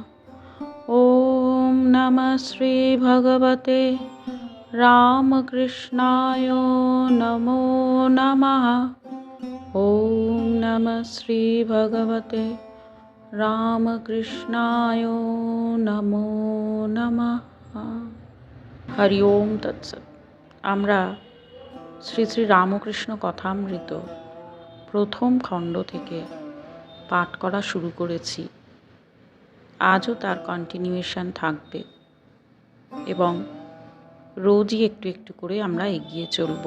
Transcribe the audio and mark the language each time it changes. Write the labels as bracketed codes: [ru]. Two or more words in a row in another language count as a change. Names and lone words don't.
[sa] ॐ नमः श्रीभगवते रामकृष्णाय नमो नमः। ॐ नमः श्रीभगवते रामकृष्णाय नमो नमः। हरि ओम तत्सत्। [bn] আমরা শ্রী শ্রী রামকৃষ্ণ কথামৃত প্রথম খণ্ড থেকে পাঠ করা শুরু করেছি। আজও তার কন্টিনিউয়েশন থাকবে এবং রোজই একটু একটু করে আমরা এগিয়ে চলব।